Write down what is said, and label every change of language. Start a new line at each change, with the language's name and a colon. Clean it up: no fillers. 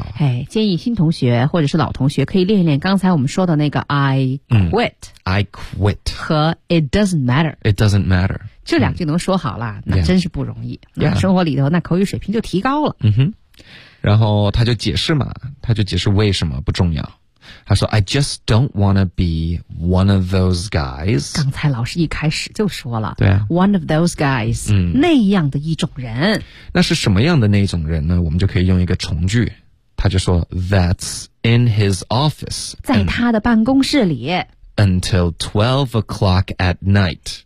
Chinese: 哎，建议新同学或者是老同学可以练一练刚才我们说的那个
English: I quit、 I quit 和 It doesn't matter， It doesn't matter
Chinese: 这两句能说好了，那真是不容易。
English: Yeah.
Chinese: 生活里头那口语水平就提高了。然后他就解释嘛，他就解释为什么不重要。他说
English: I just don't wanna be one of those guys，
Chinese: 刚才老师一开始就说了，对啊，
English: one of those guys，
Chinese: 那样的一种人。那是什么样的那种人呢？我们就可以用一个从句，他就说
English: that's in his office，
Chinese: 在他的办公室里，
English: until 12 o'clock at night，